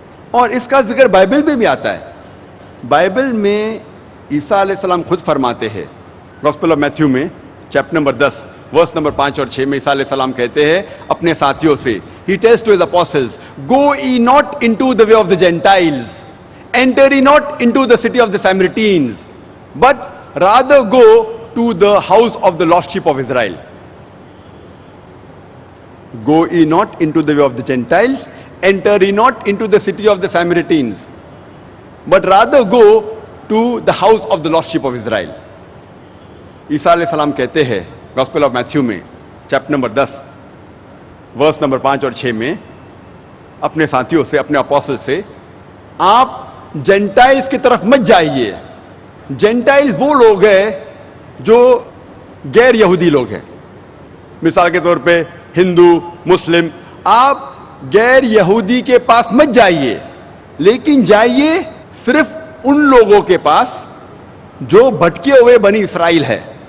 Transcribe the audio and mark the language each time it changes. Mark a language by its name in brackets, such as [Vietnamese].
[Urdu] اور اس کا ذکر بائبل میں بھی آتا ہے۔ بائبل میں عیسیٰ علیہ السلام خود فرماتے ہیں، گوسپل آف میتھیو میں چیپٹر نمبر 10 ورس نمبر 5 اور 6 میں عیسیٰ علیہ السلام کہتے ہیں اپنے ساتھیوں سے، [English] He tells to his apostles, Go ye not into the way of the Gentiles, enter ye not into the city of the Samaritans, but rather go to the house of the lost sheep of Israel. Go ye not into the way of the Gentiles, enter ye not into the city of the Samaritans, but rather go to the house of the lost sheep of Israel. [Urdu] عیسیٰ علیہ السلام کہتے ہیں gospel of Matthew میں chapter number 10 verse number 5 اور 6 میں اپنے ساتھیوں سے، اپنے اپوسل سے، آپ جینٹائلز کی طرف مت جائیے۔ جینٹائلز وہ لوگ ہیں جو غیر یہودی لوگ ہیں، مثال کے طور پہ ہندو، مسلم۔ آپ غیر یہودی کے پاس مت جائیے، لیکن جائیے صرف ان لوگوں کے پاس جو بھٹکے ہوئے بنی اسرائیل ہے۔